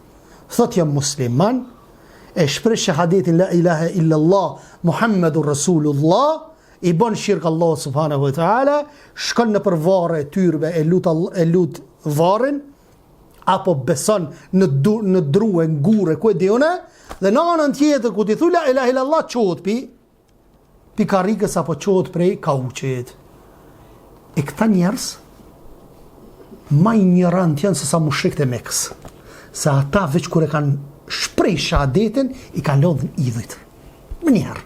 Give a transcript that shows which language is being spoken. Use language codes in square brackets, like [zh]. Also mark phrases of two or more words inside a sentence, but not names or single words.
[sq] Thot jam musliman, e shpreh shahadetin [ar] لا إله إلا الله محمد رسول الله, [sq] i bën shirk Allah [ar] سبحانه وتعالى, [sq] shkon në përvarre tyrbe e lut varrin, apo beson në drue, në gure, ku e dione, dhe në anën tjetër ku ti thu [ar] لا إله إلا الله [sq] çohet pi karrikës apo çohet prej kauçit. E këta njerëz ma ignorant janë se sa mushrikët e Mekës. Se ata veç kur e kanë shpreh shahadetin, i kanë lodhën idhujt. Më njerë.